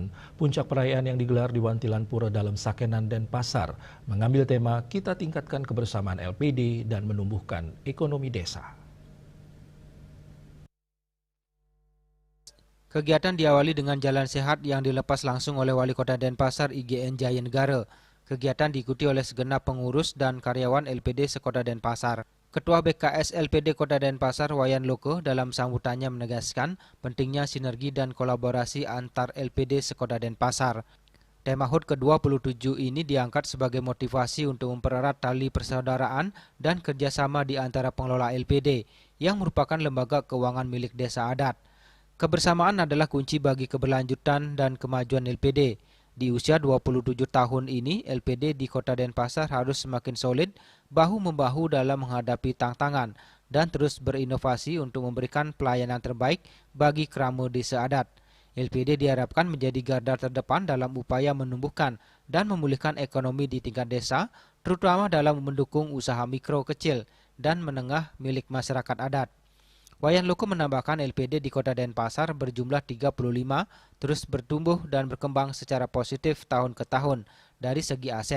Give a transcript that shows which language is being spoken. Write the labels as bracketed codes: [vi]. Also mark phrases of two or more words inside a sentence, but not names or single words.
[id] Puncak perayaan yang digelar di Wantilan Pura Dalam Sakenan Denpasar mengambil tema Kita Tingkatkan Kebersamaan LPD dan Menumbuhkan Ekonomi Desa. Kegiatan diawali dengan jalan sehat yang dilepas langsung oleh Wali Kota Denpasar IGN Jaya Negara. Kegiatan diikuti oleh segenap pengurus dan karyawan LPD sekota Denpasar. Ketua BKS LPD Kota Denpasar Wayan Loko dalam sambutannya menegaskan pentingnya sinergi dan kolaborasi antar LPD sekota Denpasar. Tema HUT ke-27 ini diangkat sebagai motivasi untuk mempererat tali persaudaraan dan kerjasama di antara pengelola LPD yang merupakan lembaga keuangan milik desa adat. Kebersamaan adalah kunci bagi keberlanjutan dan kemajuan LPD. Di usia 27 tahun ini, LPD di Kota Denpasar harus semakin solid, bahu-membahu dalam menghadapi tantangan, dan terus berinovasi untuk memberikan pelayanan terbaik bagi kerama desa adat. LPD diharapkan menjadi garda terdepan dalam upaya menumbuhkan dan memulihkan ekonomi di tingkat desa, terutama dalam mendukung usaha mikro, kecil, dan menengah milik masyarakat adat. Wayan Loko menambahkan LPD di Kota Denpasar berjumlah 35 terus bertumbuh dan berkembang secara positif tahun ke tahun dari segi aset.